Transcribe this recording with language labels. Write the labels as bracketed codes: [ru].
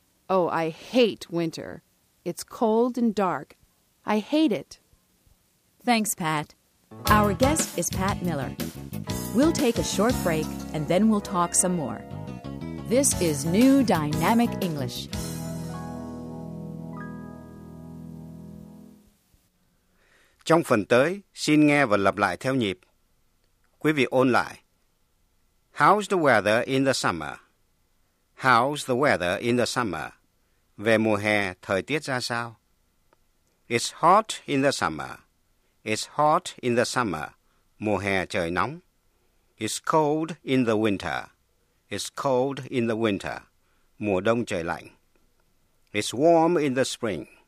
[en] Oh, I hate winter. It's cold and dark. I hate it. Thanks, Pat. Our guest is Pat Miller. We'll take a short break, and then we'll talk some more. This is New Dynamic English. [vi] Trong phần tới, xin nghe và lặp lại theo nhịp. Quý vị ôn lại. [en] How's the weather in the summer? How's the weather in the summer? [vi] Về mùa hè, thời tiết ra sao? [en] It's hot in the summer. It's hot in the summer. [vi] Mùa hè trời nóng. [en] It's cold in the winter. It's cold in the winter. [vi] Mùa đông trời lạnh. [en] It's warm in the spring.